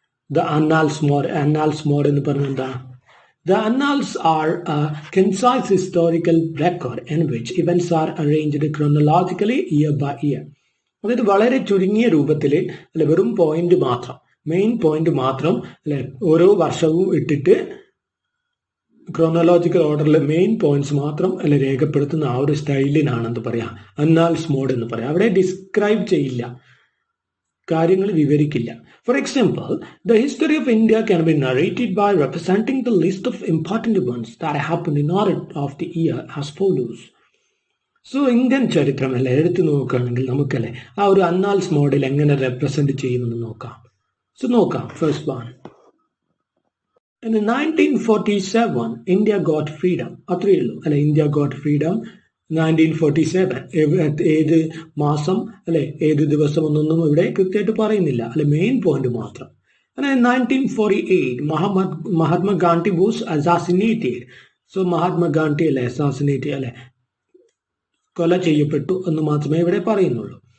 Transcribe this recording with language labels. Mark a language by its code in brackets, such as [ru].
[en] The annals mode [ml] എന്ന് പറഞ്ഞാൽ എന്താ? [en] The annals are a concise historical record in which events are arranged chronologically year by year. [ml] അതായത് വളരെ ചുരുങ്ങിയ രൂപത്തിൽ അല്ലെ വെറും പോയിന്റ് മാത്രം മെയിൻ പോയിന്റ് മാത്രം അല്ലെ ഓരോ വർഷവും ഇട്ടിട്ട് ക്രോണോളജിക്കൽ ഓർഡറിലെ മെയിൻ പോയിന്റ്സ് മാത്രം അല്ലെ രേഖപ്പെടുത്തുന്ന ആ ഒരു സ്റ്റൈലിനാണ് എന്ത് പറയാ അന്നാൽസ് മോഡ് എന്ന് പറയാം. അവിടെ ഡിസ്ക്രൈബ് ചെയ്യില്ല, കാര്യങ്ങൾ വിവരിക്കില്ല. [en] For example, the history of India can be narrated by representing the list of important events that happened in or of the year as follows. [ml] So Indian ചരിത്രം അല്ലെ എടുത്തു നോക്കുകയാണെങ്കിൽ നമുക്കല്ലേ ആ ഒരു അന്നാൽസ് മോഡൽ എങ്ങനെ റെപ്രസെന്റ് ചെയ്യുമെന്ന് നോക്കാം. സോ നോക്കാം. [en] First one, in 1947 India got freedom. [ml] അത്രയേ ഉള്ളൂ അല്ലെ, [en] India got freedom [ml] 1947. ഏത് മാസം അല്ലെ ഏത് ദിവസം എന്നൊന്നും ഇവിടെ കൃത്യമായിട്ട് പറയുന്നില്ല അല്ലെ, മെയിൻ പോയിന്റ് മാത്രം. [en] 1948 Mahatma Gandhi was assassinated. [ml] So Mahatma Gandhi അല്ലെ അസാസിനേറ്റ് അല്ലെ കൊല ചെയ്യപ്പെട്ടു എന്ന് മാത്രമേ ഇവിടെ പറയുന്നുള്ളൂ.